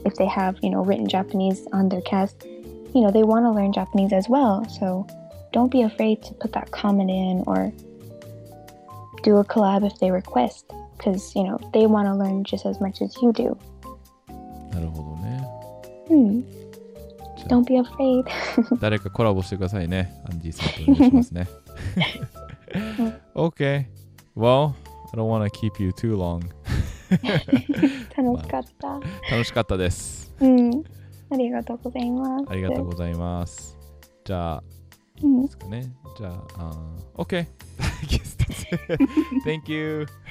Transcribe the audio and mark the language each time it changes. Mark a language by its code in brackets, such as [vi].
[en] If they have, written Japanese on their cast, they want to learn Japanese as well. So don't be afraid to put that comment in or do a collab if they request, because, they want to learn just as much as you do. [ja] なるほどね。 [en] Don't be afraid. [ja] 誰かコラボしてくださいね。アンディさんとお願いしますね。 [en] Okay. Well, I don't want to keep you too long. [ja] 楽しかった。楽しかったです。ありがとうございます。ありがとうございます。じゃあ、いいですかね。 [en] じゃあ、OK. I guess that's it. Thank you.